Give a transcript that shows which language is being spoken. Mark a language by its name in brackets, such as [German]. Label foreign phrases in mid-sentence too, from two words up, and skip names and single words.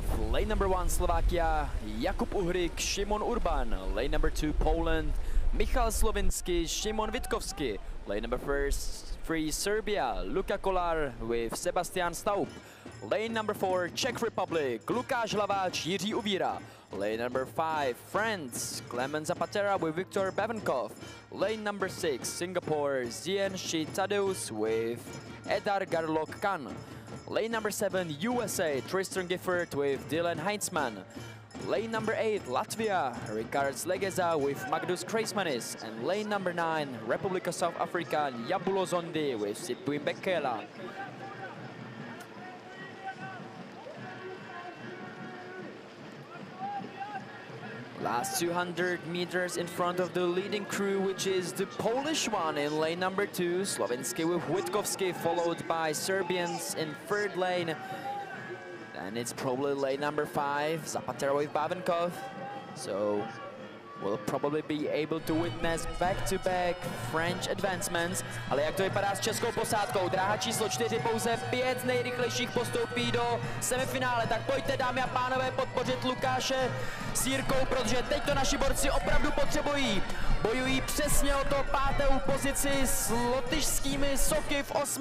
[English] Lane number 1 Slovakia, Jakub Uhrik, Šimon Urban. Lane number 2 Poland, Michal Slovinsky, Šimon Witkowski. Lane number 3 Serbia, Luka Kolar with Sebastian Staub. Lane number 4 Czech Republic, Lukáš Hlaváč, Jiří Uvíra. Lane number 5 France, Klemen Zapatera with Viktor Bevenkov. Lane number 6 Singapore, Zien Shi Tadeusz with Edar Garlok Khan. Lane number 7 USA, Tristan Gifford with Dylan Heinzmann. Lane number 8 Latvia, Ricard Slegeza with Magnus Kreismanis. And lane number 9 Republic of South Africa, Nyabulo Zondi with Sipui Bekela. Last 200 meters in front of the leading crew, which is the Polish one in lane number 2, Slovinsky with Witkowski, followed by Serbians in third lane. Then it's probably lane number 5, Zapatero with Bavenkov. So we'll probably be able to witness back-to-back French advancements. [Czech] Ale jak to vypadá s českou posádkou? Dráha číslo 4, pouze 5 z nejrychlejších postoupí do semifinále. Tak pojďte, dámy a pánové, podpořit Lukáše s Jirkou, protože teď to naši borci opravdu potřebují. Bojují přesně o to 5. pozici s lotyšskými soky v 8.